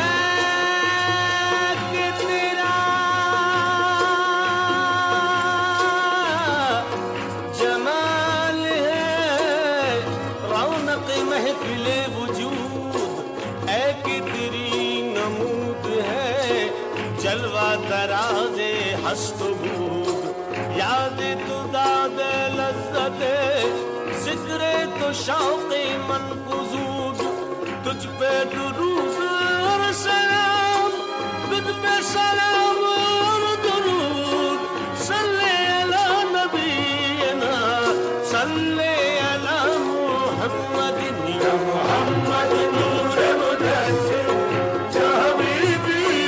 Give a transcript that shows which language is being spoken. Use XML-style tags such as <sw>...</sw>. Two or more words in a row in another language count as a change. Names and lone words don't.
<ur>کہ تیرا جمال ہے رونق محفل وجود اے کہ تیری نمود ہے جلوہ دراز</ur> <fa>ہست و بود</fa> <ur>یاد</ur> <fa>تو داد لذت ذکر تو شوق من فزود</fa> <ur>تجھ پہ درود اور سلام تجھ پہ سلام اور درود</ur> <ar>صلی علی نبینا صلی علی محمد یا محمد نور مجسم یا حبیبی</ar>